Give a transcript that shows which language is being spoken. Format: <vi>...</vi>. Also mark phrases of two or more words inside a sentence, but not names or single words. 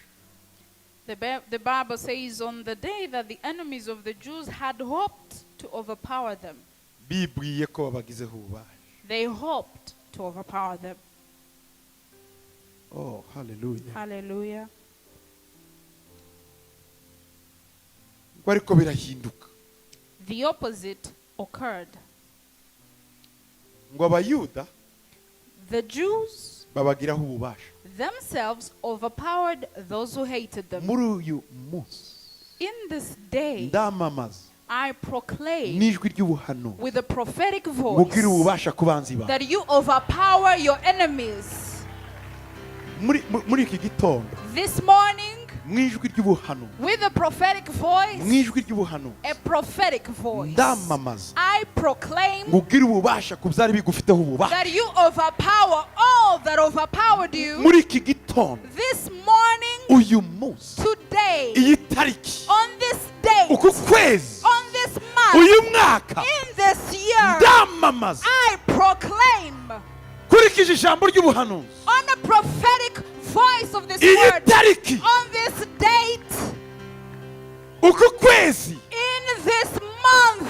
<en>The Bible says on the day that the enemies of the Jews had hoped to overpower them.</en> <rw>Bibwiye ko babagizeho ububasha.</rw> <en>They hoped to overpower them. Oh, hallelujah. Hallelujah.</en> <rw>Ngo ariko birahinduka.</rw> <en>The opposite occurred.</en> <rw>Ngo Abayuda</rw> <en>The Jews</en> <rw>babagiraho ububasha.</rw> <en>themselves overpowered those who hated them.</en> <rw>Muri uyu munsi</rw> <en>In this day,</en> <rw>ndamamaza</rw> <en>I proclaim</en> <rw>n'ijwi ry'ubuhanuzi</rw> <en>with a prophetic</en> <rw>mugire</rw> <en>voice</en> <rw>ububasha ku banzi bawe.</rw> <en>that you overpower your enemies.</en> <rw>Muri iki gitondo</rw> <en>This morning,</en> <rw>mw'ijwi ry'ubuhanuzi</rw> <en>with a prophetic voice,</en> <rw>mw'ijwi ry'ubuhanuzi</rw> <en>a prophetic voice,</en> <rw>ndamamaza</rw> <en>I proclaim</en> <rw>mugire ububasha ku byari bigufiteho ububasha.</rw> <en>that you overpower all that overpowered you.</en> <rw>Muri iki gitondo</rw> <en>This morning,</en> <rw>uyu munsi</rw> <en>today,</en> <rw>iyi tariki</rw> <en>on this day,</en> <rw>uku kwezi</rw> <en>on this month,</en> <rw>uyu mwaka</rw> <en>in this year,</en> <rw>ndamamaza</rw> <en>I proclaim</en> <rw>kurikije ijambo ry'ubuhanuzi</rw> <en>on a prophetic voice of this</en> <rw>iyi</rw> <en>word,</en> <rw>tariki</rw> <en>on this date,</en> <rw>uku kwezi</rw> <en>in this month,</en>